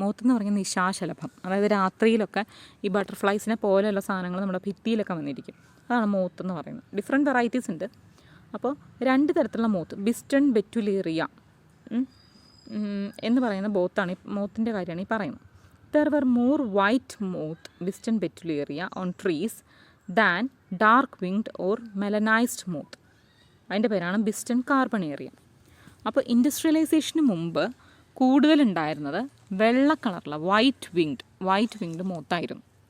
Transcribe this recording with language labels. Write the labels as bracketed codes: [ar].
[ml] മോത്തെന്ന് പറഞ്ഞാൽ നിശാശലഭം, അതായത് രാത്രിയിലൊക്കെ ഈ ബട്ടർഫ്ലൈസിനെ പോലെയുള്ള സാധനങ്ങൾ നമ്മുടെ ഭിത്തിയിലൊക്കെ വന്നിരിക്കും. അതാണ് മോത്തെന്ന് പറയുന്നത്. ഡിഫറെൻറ്റ് വെറൈറ്റീസ് ഉണ്ട്. അപ്പോൾ 2 തരത്തിലുള്ള മോത്ത്, ബിസ്റ്റൺ ബെറ്റുലേറിയ എന്ന് പറയുന്ന മോത്തിൻ്റെ കാര്യമാണ് ഈ പറയുന്നത്. [en] There were more white moth, Biston betuleria, on trees than dark-winged or melanized moth. [ml] അതിൻ്റെ പേരാണ് ബിസ്റ്റൺ കാർബണേറിയ. അപ്പോൾ ഇൻഡസ്ട്രിയലൈസേഷന് മുമ്പ് കൂടുതലുണ്ടായിരുന്നത് വെള്ള കളറുള്ള വൈറ്റ് വിങ്ഡ് മോത്തായിരുന്നു.